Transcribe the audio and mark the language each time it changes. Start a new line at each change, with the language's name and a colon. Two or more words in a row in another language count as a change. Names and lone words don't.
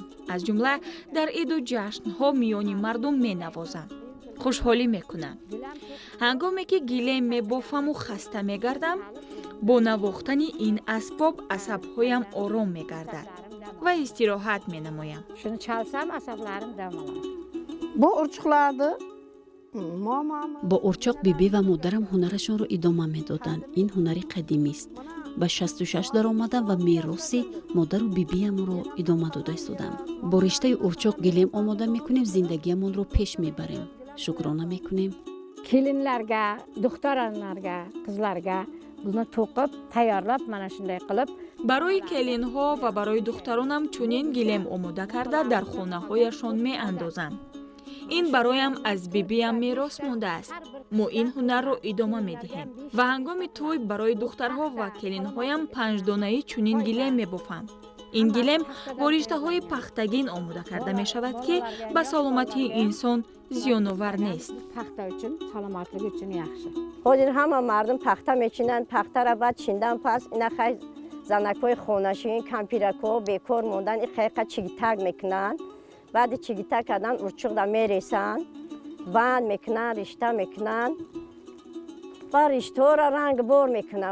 Tajik: аз ҷумла дар иду ҷашнҳо миёни мардум менавозам. хушҳолӣ мекунам. ҳангоме ки гилем мебофаму хаста мегардам, бо навохтани ин асбоб асабҳоям ором мегардад ва истироҳат менамоям.
Uzbek: Shuni chalsam asablarim dam oladi. Bu urchuqlarni
Tajik: бо урчоқ биби ва модарам ҳунарашонро идома медоданд. ин ҳунари қадимӣ аст. ба 66 даромадам ва мероси модару бибиямро идома дода истодам. бо риштаи урчоқ гилем омода мекунем, зиндагиямонро пеш мебарем. шукрона мекунем.
Uzbek: kelinlarga, duxtoralarga, qizlarga buni to'qib, tayyorlab, mana shunday qilib
Tajik: барои келинҳо ва барои духтаронам чунин гилем омода карда дар хонаҳояшон меандозам. ин бароям аз бибиям мерос мондааст. мо ин ҳунарро идома медиҳем ва ҳангоми тӯй барои духтарҳо ва келинҳоям 5 донаи чунин гилем мебофам. ин гилем бо риштаҳои пахтагин омода карда мешавад ки ба саломатии инсон зиёновар нест.
Uzbek: paxta uchun, salomatligi uchun yaxshi.
Tajik: ҳозир ҳама мардум пахта мечинанд. пахтара баъд чиндан пас ина хай занакҳои хонашин, кампирако бекор мондан ин хайқа чигитак мекунанд. баъди чигитак кардан урчуқда мересанд, банд мекунанд, ришта мекунанд ва риштаҳоро рангбор мекунанд.